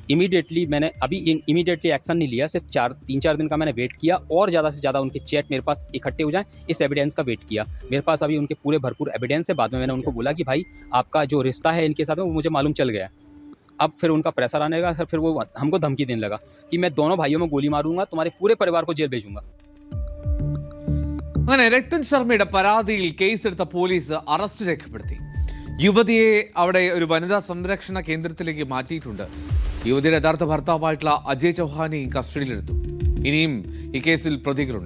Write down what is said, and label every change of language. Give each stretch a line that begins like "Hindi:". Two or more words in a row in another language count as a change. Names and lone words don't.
Hindi: इमीडिएटली मैंने अभी इमीडिएटली एक्शन नहीं लिया, सिर्फ 3-4 दिन का मैंने वेट किया और ज़्यादा से ज़्यादा उनके चैट मेरे पास इकट्ठे हो जाएं, इस एविडेंस का वेट किया। मेरे पास अभी उनके पूरे भरपूर एविडेंस है। बाद में मैंने उनको बोला कि भाई आपका जो रिश्ता है इनके साथ में वो मुझे मालूम चल गया। अब फिर उनका प्रेशर आने लगा सर, फिर वो हमको धमकी देने लगा कि मैं दोनों भाइयों में गोली मारूंगा, तुम्हारे पूरे परिवार को जेल भेजूंगा।
Malayalam: അങ്ങനെ രത്തൻ ശർമ്മയുടെ പരാതിയിൽ കേസെടുത്ത പോലീസ് അറസ്റ്റ് രേഖപ്പെടുത്തി. യുവതിയെ അവിടെ ഒരു വനിതാ സംരക്ഷണ കേന്ദ്രത്തിലേക്ക് മാറ്റിയിട്ടുണ്ട്. യുവതിയുടെ യഥാർത്ഥ ഭർത്താവായിട്ടുള്ള അജയ് ചൗഹാനെയും കസ്റ്റഡിയിലെടുത്തു. ഇനിയും ഈ കേസിൽ പ്രതികളുണ്ട്.